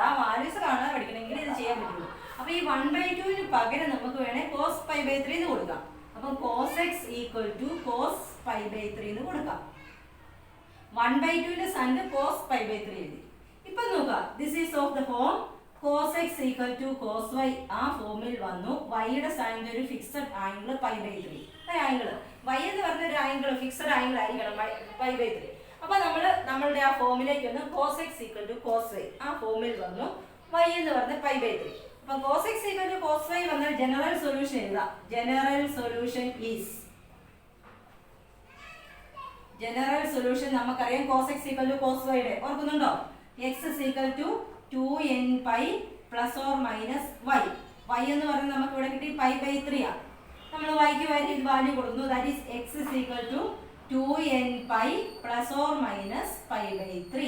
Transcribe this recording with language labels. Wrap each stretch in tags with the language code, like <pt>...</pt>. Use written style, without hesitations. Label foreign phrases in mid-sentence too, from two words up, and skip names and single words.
<ml>ആ വാല്യൂസ് കാണാതെ പഠിക്കണമെങ്കിൽ ഇത് ചെയ്യാൻ പറ്റുള്ളൂ. അപ്പൊ ഈ 1/2 പകരം നമുക്ക് വേണേ കോസ് π/3 എന്ന് കൊടുക്കാം. അപ്പം cos x = cos π/3 എന്ന് കൊടുക്കാം. 1/2 സ്ഥാനത്ത് cos π/3 എഴുതി.</ml> <en>ഇപ്പൊ നോക്കാം, this is of the form cos x = cos y.</en> <ml>ആ ഫോമിൽ വന്നു. y-യുടെ സ്ഥാനത്ത് ഒരു</ml> <en>fixed angle</en> <ml>π/3. ആംഗിൾ y എന്ന് പറഞ്ഞ ഒരു</ml> <en>angle fixed angle</en> <ml>ആയിരിക്കണം π/3. അപ്പൊ നമ്മളുടെ ആ ഫോമിലേക്ക് വന്നു cos x = cos y. ആ ഫോമിൽ വന്നു y എന്ന് പറഞ്ഞ π/3. അപ്പൊ cos x = cos y വന്നാൽ</ml> <en>general solution</en> <ml>എഴുതാം.</ml> <en>general solution</en> <ml>നമുക്കറിയാം cos x = cos y യുടെ ഓർക്കുന്നുണ്ടോ? x = 2nπ ± y. y എന്ന് പറഞ്ഞാൽ നമുക്ക് ഇവിടെ കിട്ടി π/3 ആ. നമ്മൾ y ക്ക് വാല്യൂ കൊടുക്കുന്നു.</ml> <en>That is</en> <ml>x = 2nπ ± π/3.</ml>